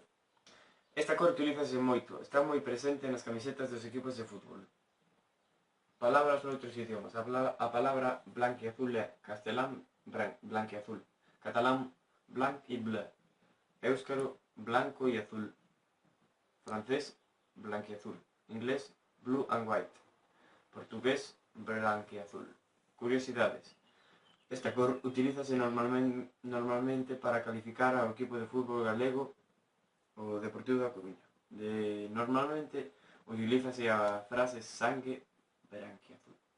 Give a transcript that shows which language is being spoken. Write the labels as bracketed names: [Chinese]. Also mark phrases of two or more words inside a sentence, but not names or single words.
[Galician] Esta cor utilízase moito, está moi presente nas camisetas dos equipos de fútbol. Palabras noutros idiomas. A palabra blanquiazul é castelán blanquiazul, catalán blanc e bleu, éuscaro blanco e azul, francés blanquiazul, inglés [English] blue and white, [Galician] portugués blanquiazul. Curiosidades. Esta cor utilízase normalmente para calificar ao equipo de fútbol galego, o Deportivo da Coruña. Normalmente utilízase a frase sangue branquiazul.